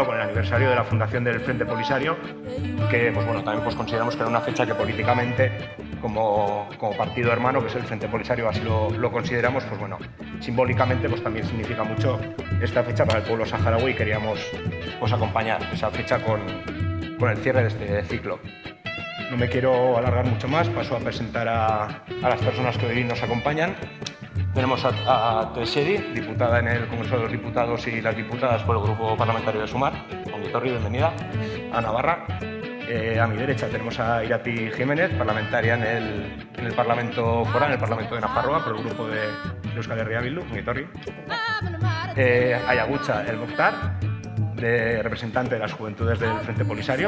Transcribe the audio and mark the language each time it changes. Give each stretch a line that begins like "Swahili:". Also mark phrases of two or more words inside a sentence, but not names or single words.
Spanish: Con el aniversario de la fundación del Frente Polisario, que pues, bueno, también pues, consideramos que era una fecha que políticamente, como partido hermano, que es el Frente Polisario, así lo consideramos, pues bueno, simbólicamente pues también significa mucho esta fecha para el pueblo saharaui, y queríamos pues acompañar esa fecha con el cierre de este ciclo. No me quiero alargar mucho más, paso a presentar a las personas que hoy nos acompañan. Tenemos a Tesseri, diputada en el Congreso de los Diputados y las diputadas por el Grupo Parlamentario de Sumar.
Basque: Ongi etorri,
Spanish: bienvenida. A Navarra. A mi derecha tenemos a Irati Jiménez, parlamentaria en el Parlamento Foral, en el Parlamento de Nafarroa, por el grupo de Euskal Herria Bildu.
Basque: Ongi etorri.
Spanish: A Yagucha El Mokhtar, representante de las Juventudes del Frente Polisario.